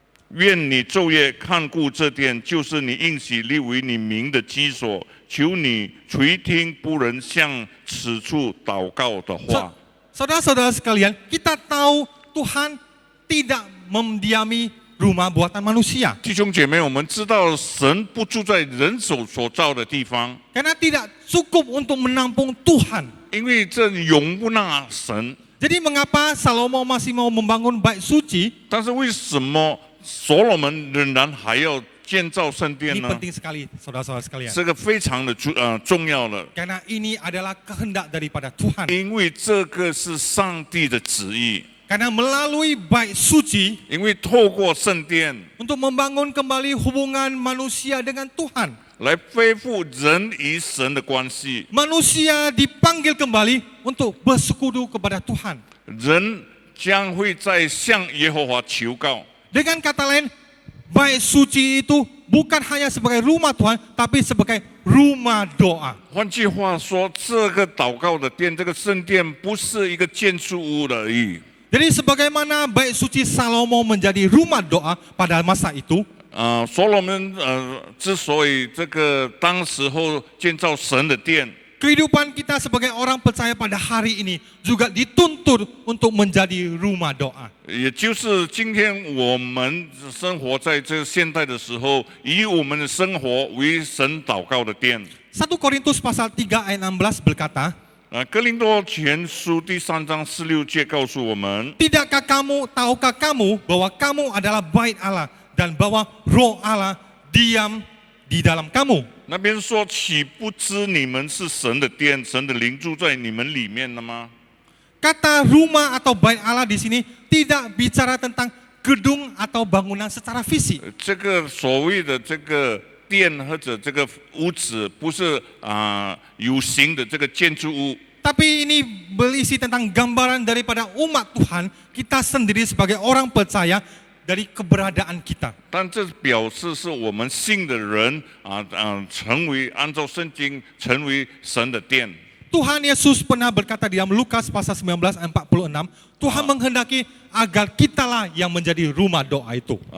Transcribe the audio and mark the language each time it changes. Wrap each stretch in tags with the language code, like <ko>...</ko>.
<zh>愿你昼夜看顾这殿，就是你应许立为你名的居所。求你垂听仆人向此处祷告的话。”</zh> <id>Saudara-saudara sekalian, kita tahu Tuhan tidak mendiami rumah buatan manusia.</id> <zh>弟兄姐妹，我们知道神不住在人手所造的地方，</zh> <id>Karena tidak cukup untuk menampung Tuhan.</id> <zh>因为这容不纳神。</zh> <id>Jadi mengapa Salomo masih mau membangun bait suci?</id> <zh>但是为什么所罗门仍然还要建造圣殿</zh> <id>Ini</id> <zh>呢？</zh> <id>penting sekali, saudara-saudara sekalian.</id> <zh>这个非常的重要了，</zh> <id>Karena ini adalah kehendak daripada Tuhan.</id> <zh>因为这个是上帝的旨意。</zh> <id>Karena melalui bait suci</id> <zh>因为透过圣殿</zh> <id>untuk membangun kembali hubungan manusia dengan Tuhan.</id> <zh>来恢复人与神的关系，</zh> <id>Manusia dipanggil kembali untuk bersekutu kepada Tuhan.</id> <zh>人将会在向耶和华求告。</zh> <id>Dengan kata lain, bait suci itu bukan hanya sebagai rumah Tuhan, tapi sebagai rumah doa.</id> <zh>换句话说，这个祷告的殿，这个圣殿不是一个建筑物而已。</zh> <id>Jadi sebagaimana bait suci Salomo menjadi rumah doa pada masa itu,</id> <zh>所罗门之所以这个当时候建造神的殿，</zh> <id>kehidupan kita sebagai orang percaya pada hari ini juga dituntut untuk menjadi rumah doa.</id> <zh>也就是今天我们生活在这个现代的时候，以我们的生活为神祷告的殿。</zh> <id>1 Korintus pasal 3 ayat 16 berkata,</id> <zh>哥林多前书第3章16节告诉我们，</zh> <id>tahukah kamu bahwa kamu adalah bait Allah dan bahwa roh Allah diam di dalam kamu?</id> <zh>那边说岂不知你们是神的殿，神的灵住在你们里面了吗？</zh> <id>Kata rumah atau bait Allah di sini tidak bicara tentang gedung atau bangunan secara fisik.</id> <zh>这个所谓的这个殿或者这个屋子，不是有形的这个建筑物。</zh> <id>Tapi ini berisi tentang gambaran daripada umat Tuhan, kita sendiri sebagai orang percaya, dari keberadaan kita.</id> <zh>但这表示是我们信的人成为按照圣经成为神的殿。</zh> <id>Tuhan Yesus pernah berkata di dalam Lukas pasal 19 ayat 46, Tuhan menghendaki agar kitalah yang menjadi rumah doa itu.</id>